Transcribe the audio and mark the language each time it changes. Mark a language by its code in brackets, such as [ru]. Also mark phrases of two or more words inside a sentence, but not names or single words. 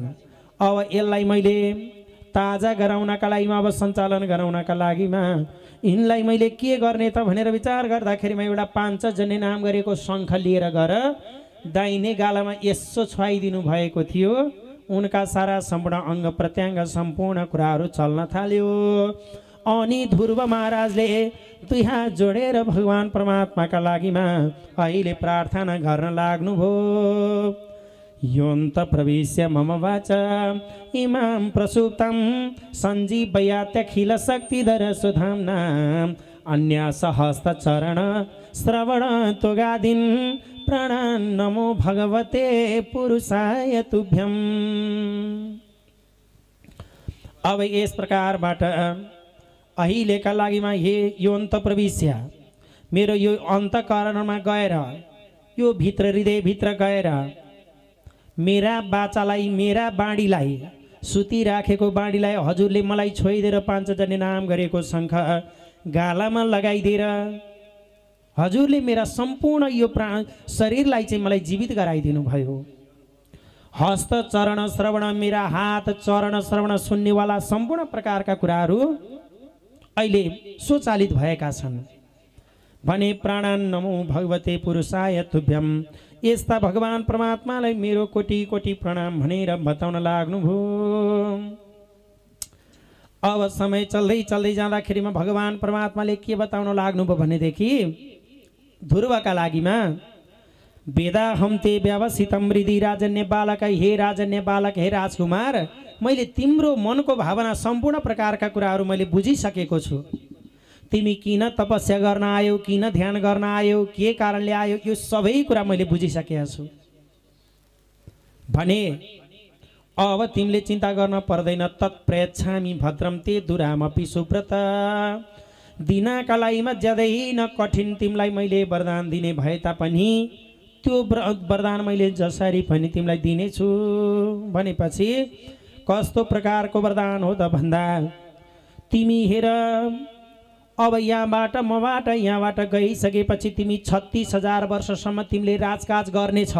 [ne] अब यसलाई मैले ताजा गराउनका लागिमा, अब सञ्चालन गराउनका लागिमा यिनलाई मैले के गर्ने त भनेर विचार गर्दाखेरिमा एउटा 5 जने नाम गरेको शङ्ख लिएर गएर दाहिने गालामा यसो छुवाइदिनु भएको थियो। उनका सारा सम्पूर्ण अङ्ग प्रत्यङ्ग सम्पूर्ण कुराहरू चल्न थाल्यो। अनि ध्रुव महाराजले 2 हात जोडेर भगवान परमात्माका लागिमा अहिले प्रार्थना गर्न लाग्नुभयो। [sa] योऽन्त प्रविश्य मम वाचा इमां प्रसुप्तं सञ्जीवयात्यखिल शक्तिधर सुधाम्ना अन्यासहस्तचरण श्रवण तुगादीन् प्राणान् नमो भगवते पुरुषाय तुभ्यम्। [ne] अब यस प्रकारबाट अहिलेका लागिमा [sa] योऽन्त प्रविश्य, [ne] मेरो यो अन्तःकरणमा गएर, यो भित्र हृदयभित्र गएर मेरा बाचालाई, मेरा बाँडीलाई, सुतिराखेको बाँडीलाई हजुरले मलाई छोइदिएर 5 जने नाम गरेको शङ्ख गालामा लगाइदिएर हजुरले मेरा सम्पूर्ण यो शरीरलाई चाहिँ मलाई जीवित गराइदिनु भयो। हस्त चरण श्रवण, मेरा हात चरण श्रवण सुन्नेवाला सम्पूर्ण प्रकारका कुराहरू अहिले स्वचालित भएका छन् भने [sa] प्राणान नमो भगवते पुरुषाय तुभ्यम। [ne] यस्ता भगवान परमात्मालाई मेरो कोटि कोटि प्रणाम भनेर बताउन लाग्नुभयो। अब समय चल्दै चल्दै जाँदाखेरिमा भगवान परमात्माले के बताउन लाग्नुभयो भनेदेखि ध्रुवका लागिमा [sa] वेदाहम ते व्यवसितम हृदि राजन्य बालक, हे राजन्य बालक, [ne] हे राजकुमार, मैले तिम्रो मनको भावना सम्पूर्ण प्रकारका कुराहरू मैले बुझिसकेको छु। तिमी किन तपस्या गर्न आयौ, किन ध्यान गर्न आयौ, के कारणले आयौ, यो सबै कुरा मैले बुझिसकेको छु भने अब तिमीले चिन्ता गर्न पर्दैन। [sa] तत्प्रयच्छामि भद्रम ते दुरामपि सुव्रत। [ne] दिनका लागिमा ज्यादै न कठिन तिमीलाई मैले वरदान दिने भए तापनि त्यो वरदान मैले जसरी पनि तिमीलाई दिनेछु। भनेपछि कस्तो प्रकारको वरदान हो त भन्दा, तिमी हेर अब यहाँबाट मबाट यहाँबाट गइसकेपछि तिमी 36,000 वर्षसम्म तिमीले राजकाज गर्नेछौ।